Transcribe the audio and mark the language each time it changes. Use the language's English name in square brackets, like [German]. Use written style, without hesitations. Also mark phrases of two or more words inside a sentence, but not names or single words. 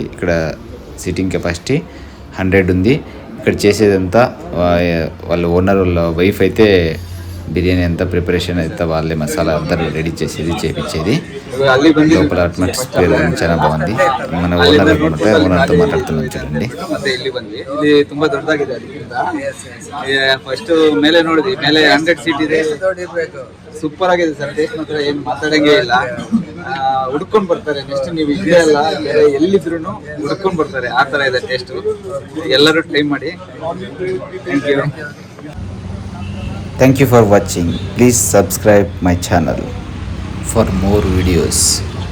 [Telugu] ఇక్కడ [English] seating capacity [Telugu] 100 ఉంది. ఇక్కడ చేసేదంతా వాళ్ళ ఓనర్ వాళ్ళ వైఫ్ అయితే బిర్యానీ అంతా ప్రిపరేషన్ అయితే వాళ్ళే మసాలా అంతా రెడీ చేసేది, చేపించేది. లోపల అట్మాస్ఫియర్ చాలా బాగుంది. మన ఓనర్ అనమాట, ఓనర్తో మాట్లాడుతున్నాం చూడండి. [Kannada] ಇಲ್ಲಿ ತುಂಬಾ ದೊಡ್ಡದಾಗಿದೆ. ಫಸ್ಟ್ ಮೇಲೆ ನೋಡಿದ್ವಿ, ಮೇಲೆ 100 ಸೀಟ್ ಇದೆ, ಸೂಪರ್ ಆಗಿದೆ ಸರ್. ಟೇಸ್ಟ್ ಮಾತ್ರ ಏನು ಮಾತಾಡಂಗೆ ಇಲ್ಲ. ಹುಡ್ಕೊಂಡು ಬರ್ತಾರೆ. ನೆಕ್ಸ್ಟ್ ನೀವು ಇಲ್ಲೇ ಅಲ್ಲ ಬೇರೆ ಎಲ್ಲಿದ್ರು ಹುಡ್ಕೊಂಡು ಬರ್ತಾರೆ, ಆ ಥರ ಇದೆ ಟೇಸ್ಟ್. ಎಲ್ಲರೂ ಟ್ರೈ ಮಾಡಿ. [English] Thank you for watching. Please subscribe my channel for more videos.